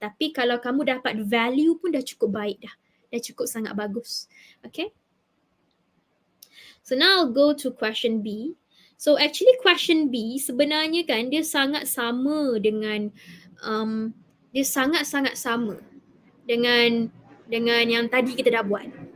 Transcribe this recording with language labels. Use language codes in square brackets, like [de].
[ms] Tapi kalau kamu dapat value pun dah cukup baik dah. Dah cukup sangat bagus. Okay. [en] So now I'll go to question B. [ms] So actually question B sebenarnya kan dia sangat sama dengan dia sangat-sangat sama dengan yang tadi kita dah buat.